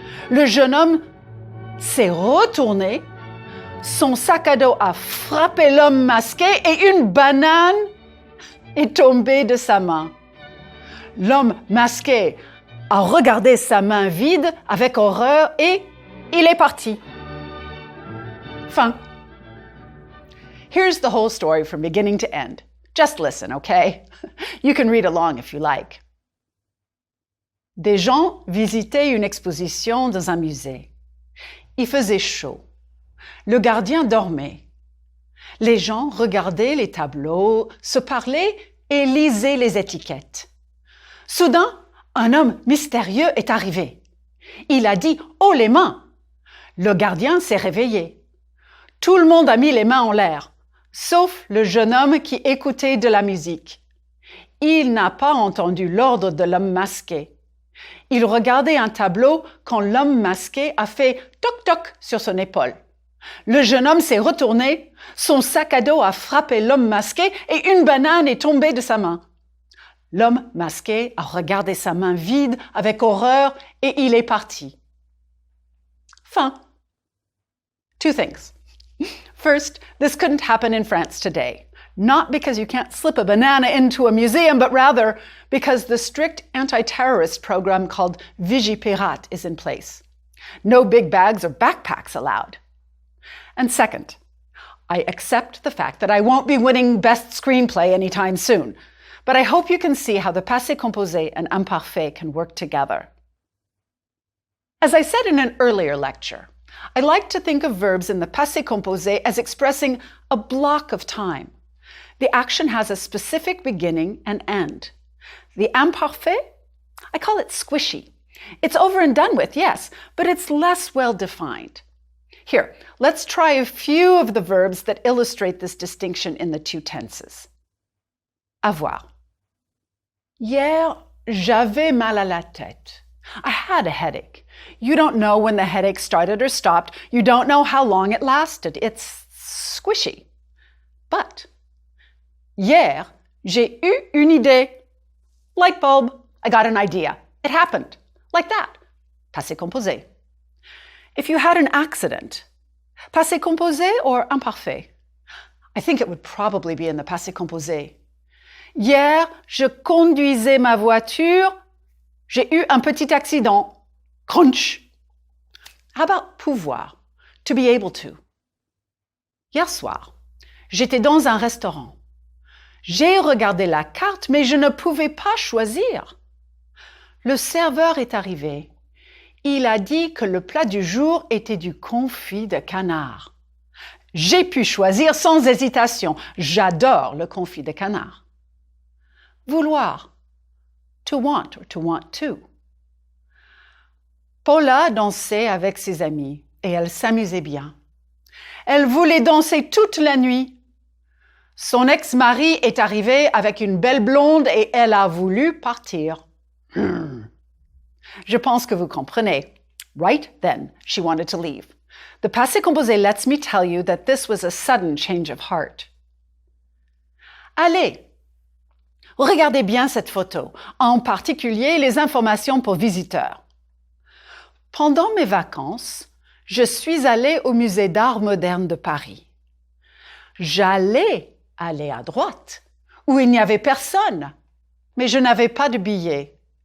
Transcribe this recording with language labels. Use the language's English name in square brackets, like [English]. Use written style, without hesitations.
[French] Le jeune homme s'est retourné, son sac à dos a frappé l'homme masqué et une banane est tombée de sa main. L'homme masqué a regardé sa main vide avec horreur et il est parti. Fin. [English] Here's the whole story from beginning to end. Just listen, okay? You can read along if you like. [French] Des gens visitaient une exposition dans un musée. Il faisait chaud. Le gardien dormait. Les gens regardaient les tableaux, se parlaient et lisaient les étiquettes. Soudain, un homme mystérieux est arrivé. Il a dit « haut les mains ». Le gardien s'est réveillé. Tout le monde a mis les mains en l'air, sauf le jeune homme qui écoutait de la musique. Il n'a pas entendu l'ordre de l'homme masqué. Il regardait un tableau quand l'homme masqué a fait toc-toc sur son épaule. Le jeune homme s'est retourné, son sac à dos a frappé l'homme masqué et une banane est tombée de sa main. L'homme masqué a regardé sa main vide avec horreur et il est parti. Fin. [English] Two things. First, this couldn't happen in France today. Not because you can't slip a banana into a museum, but rather because the strict anti-terrorist program called Vigipirate is in place. No big bags or backpacks allowed. And second, I accept the fact that I won't be winning Best Screenplay anytime soon, but I hope you can see how the passé composé and imparfait can work together. As I said in an earlier lecture, I like to think of verbs in the passé composé as expressing a block of time. The action has a specific beginning and end. The imparfait, I call it squishy. It's over and done with, yes, but it's less well defined. Here, let's try a few of the verbs that illustrate this distinction in the two tenses. [French] Avoir. Hier, j'avais mal à la tête. [English] I had a headache. You don't know when the headache started or stopped. You don't know how long it lasted. It's squishy. But, [French] hier, j'ai eu une idée. [English] Light bulb. I got an idea. It happened. Like that. Passé composé. If you had an accident, passé composé or imparfait? I think it would probably be in the passé composé. [French] Hier, je conduisais ma voiture. J'ai eu un petit accident. Crunch. [English] How about pouvoir? To be able to. [French] Hier soir, j'étais dans un restaurant. J'ai regardé la carte, mais je ne pouvais pas choisir. Le serveur est arrivé. Il a dit que le plat du jour était du confit de canard. J'ai pu choisir sans hésitation. J'adore le confit de canard. Vouloir. [English] To want or to want to. [French] Paula dansait avec ses amis et elle s'amusait bien. Elle voulait danser toute la nuit. Son ex-mari est arrivé avec une belle blonde et elle a voulu partir. Je pense que vous comprenez. [English] Right then, she wanted to leave. The passé composé lets me tell you that this was a sudden change of heart. [French] Allez, regardez bien cette photo, en particulier les informations pour visiteurs. Pendant mes vacances, je suis allée au musée d'art moderne de Paris. J'allais aller à droite, où il n'y avait personne, mais je n'avais pas de billet.